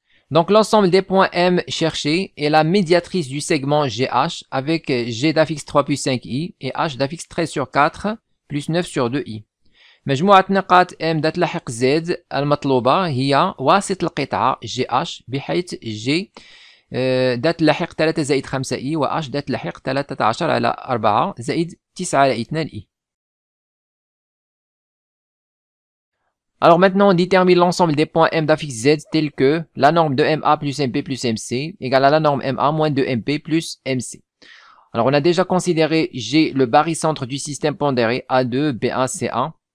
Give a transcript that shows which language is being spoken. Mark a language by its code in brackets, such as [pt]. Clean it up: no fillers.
[fr] Donc l'ensemble des points M cherchés est la médiatrice du segment GH avec G d'affixe 3 plus 5i et H d'affixe 13 sur 4 plus 9 sur 2i. [ar] مجموعة نقاط M ذات لحق Z المطلوبة هي واسط القطعة GH بحيث G ذات لحق 3 زائد 5i و H ذات لحق 13 على 4 زائد 9 على 2i. [fr] Alors maintenant, on détermine l'ensemble des points M d'affixe Z tels que la norme de MA plus MP plus MC égale à la norme MA moins de MP plus MC. Alors on a déjà considéré G le barycentre du système pondéré A2, B1, C1.